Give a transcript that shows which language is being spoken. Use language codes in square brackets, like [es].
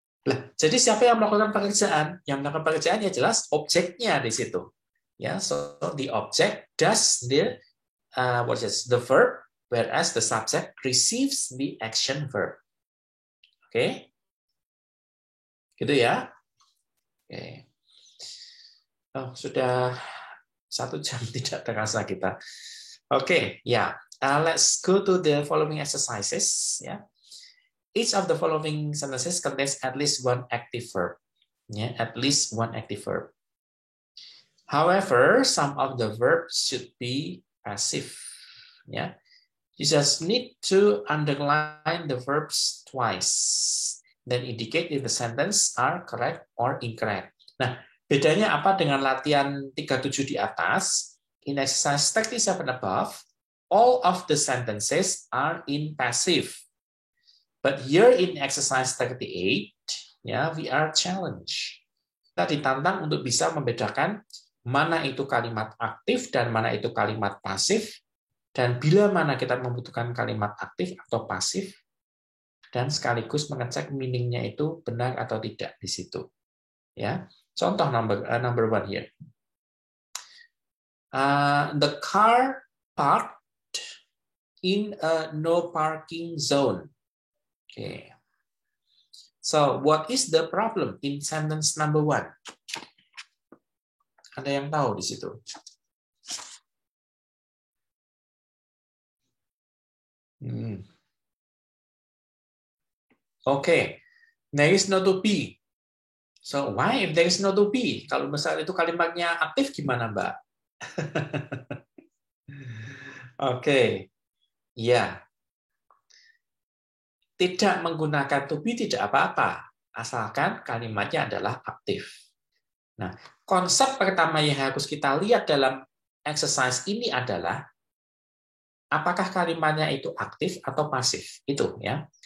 [id] Lah, jadi siapa yang melakukan pekerjaan? Yang melakukan pekerjaan ya jelas objeknya di situ. [en] Ya, so the object does the the verb, whereas the subject receives the action verb. [id] Oke, gitu ya. Oke. Oh, sudah 1 jam tidak terasa kita. Oke, ya. [en] Let's go to the following exercises. Ya. Each of the following sentences contains at least one active verb. Ya, at least one active verb. However, some of the verbs should be passive. Ya, you just need to underline the verbs twice, then indicate if the sentence are correct or incorrect. [id] Nah, bedanya apa dengan latihan 37 di atas? [en] In exercise 37 above, all of the sentences are in passive. But here in exercise 38, we are challenged. [id] Kita ditantang untuk bisa membedakan mana itu kalimat aktif dan mana itu kalimat pasif, dan bila mana kita membutuhkan kalimat aktif atau pasif, dan sekaligus mengecek meaning-nya itu benar atau tidak di situ. Ya, contoh [en] number 1 here. The car parked in a no parking zone. Okay. So, what is the problem in sentence number 1? [id] Ada yang tahu di situ? [en] Okay, there is no to be. So, why if there is no to be? [id] Kalau misalnya itu kalimatnya aktif gimana, Mbak? Oke, ya. Tidak menggunakan to be tidak apa-apa, asalkan kalimatnya adalah aktif. Nah, konsep pertama yang harus kita lihat dalam exercise ini adalah apakah kalimatnya itu aktif atau pasif. Itu ya.